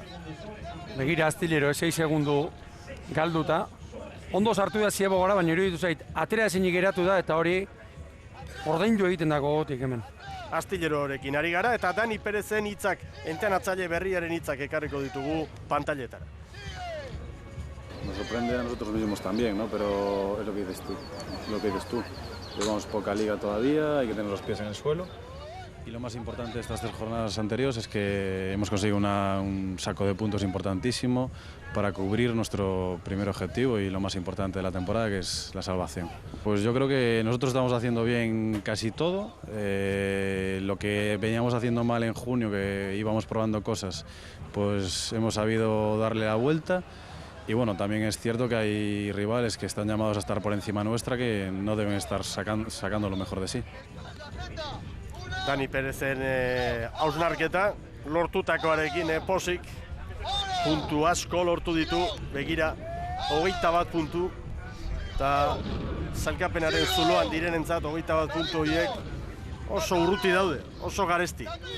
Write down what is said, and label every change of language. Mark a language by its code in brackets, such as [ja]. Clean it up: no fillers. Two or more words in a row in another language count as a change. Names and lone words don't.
[eu] Begira Astillero 6 segundu galduta. Ondo sartu da Ziabogara, baina iruditu zait, atera ezinik geratu da eta hori ordaindu egiten dago gotik hemen. Astillerorekin ari gara eta Dani Perezen hitzak, entrenatzaile berriaren hitzak ekarriko ditugu pantailetara. [es] Nos sorprende a nosotros mismos también, ¿no? Pero es lo que dices tú. Llevamos poca liga todavía, hay que tener los pies en el suelo. Y lo más importante de estas 3 jornadas anteriores es que hemos conseguido un saco de puntos importantísimo para cubrir nuestro primer objetivo y lo más importante de la temporada, que es la salvación. Pues yo creo que nosotros estamos haciendo bien casi todo. Lo que veníamos haciendo mal en junio, que íbamos probando cosas, pues hemos sabido darle la vuelta. Y bueno, también es cierto que hay rivales que están llamados a estar por encima nuestra, que no deben estar sacando lo mejor de sí. [eu] Dani Perezen hausnarketa, lortutakoarekin posik, puntu asko lortu ditu, begira, 21 puntu, eta zailkapenaren zuloan direnentzat 21 puntu horiek oso urruti daude, oso garesti.